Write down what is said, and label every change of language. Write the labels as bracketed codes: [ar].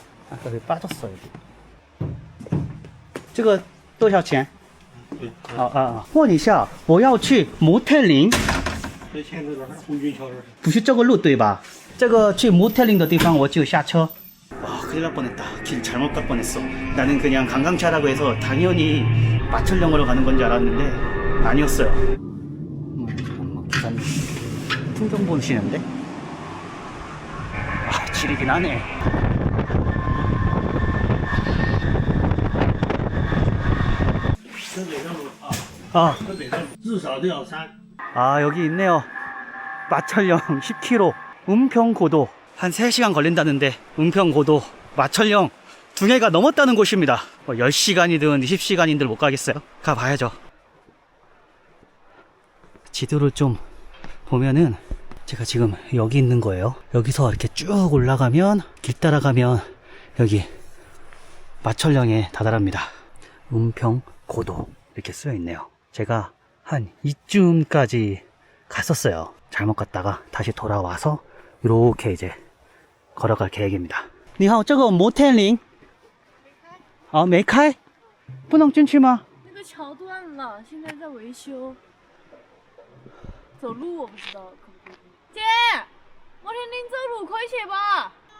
[ko] 아까 왜 빠졌어 여기? [zh] 这个多少钱? 问一下，我要去摩天岭。这前头这儿红军桥这儿。不是这个路对吧？这个去摩天岭的地方我就下车。 [ko] 와, 큰일 날 뻔했다. 길 잘못 갈 뻔했어. 나는 그냥 관광차라고 해서 당연히 마천령으로 가는 건 줄 알았는데 아니었어요. 기사님 풍경 보시는데? 아, 지리긴 하네. 아, [zh] 至少都要3。 [ko] 아, 여기 있네요. 마천령 10km, 은평고도 한 3시간 걸린다는데 은평고도, 마천령 등해가 넘었다는 곳입니다. 10시간이든 20시간인들 못 가겠어요. 가봐야죠. 지도를 좀 보면은 제가 지금 여기 있는 거예요. 여기서 이렇게 쭉 올라가면, 길 따라가면 여기 마천령에 다다릅니다. 은평고도 이렇게 쓰여 있네요. 제가 한 이쯤까지 갔었어요. 잘못 갔다가 다시 돌아와서 이렇게 이제 걸어갈 계획입니다. [zh] 你好，这个摩天岭啊没开，不能进去吗？那个桥断了，现在在维修。走路我不知道可不可以。姐，摩天岭走路可以去吧？